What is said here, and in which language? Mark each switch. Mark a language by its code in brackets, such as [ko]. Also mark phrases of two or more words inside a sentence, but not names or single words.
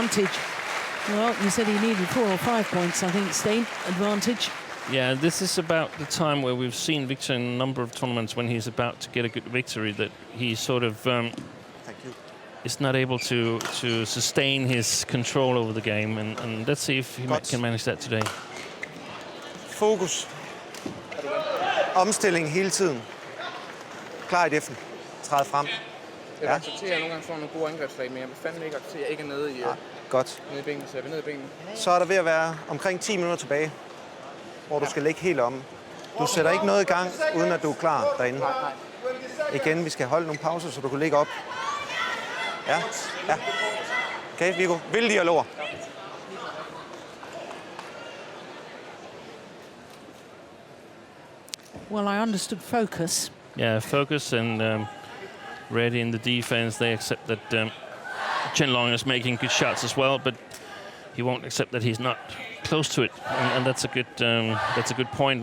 [en] Well, you said he needed 4 or 5 points, I think, Steen, advantage. Yeah, this is about the time where we've seen Viktor in a number of tournaments when he's about to get a good victory, that he sort of Thank you. is not able to sustain his control over the game, and let's see if he can manage that today. [da] Fokus. Omstilling hele tiden. Klar i defen. Træd frem. Jeg vil acceptere, at jeg nogle gange får nogle gode angrebsslag, men jeg vil fandme ikke acceptere, at jeg ikke er nede i, Godt. nede i benene, så jeg vil ned i benene. Så er der ved at være omkring 10 minutter tilbage, hvor du skal ligge helt om. Du sætter ikke noget i gang, uden at du er klar derinde. Igen, vi skal holde nogle pauser, så du kan ligge op. Ja, ja. Okay, Viggo. Vilde dialoger. [en] Well, I understood focus. Yeah, focus and ready in the defense. They accept that Chen Long is making good shots as well, but he won't accept that he's not close to it, and that's a good point.